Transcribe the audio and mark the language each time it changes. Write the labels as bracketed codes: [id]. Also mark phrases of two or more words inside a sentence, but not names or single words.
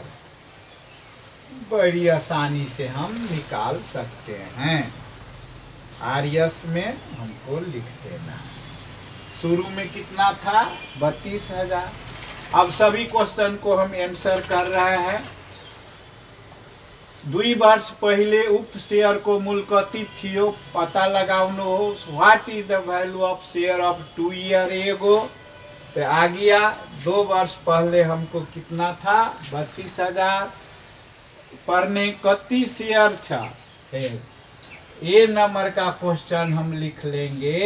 [hi] बड़ी आसानी से हम निकाल सकते हैं। RS में हमको लिख देना है। शुरू में कितना था, 32,000। अब सभी क्वेश्चन को हम आंसर कर रहे हैं। [ne] 2 वर्ष पहले उक्त शेयर को मूल्य कति थियो पता लगाउनु हो। [en] What is the value of share of 2 year ago. [hi] तो आ गया 2 वर्ष पहले हमको कितना था, 32,000। परने कति शेयर था, ए नंबर का क्वेश्चन हम लिख लेंगे।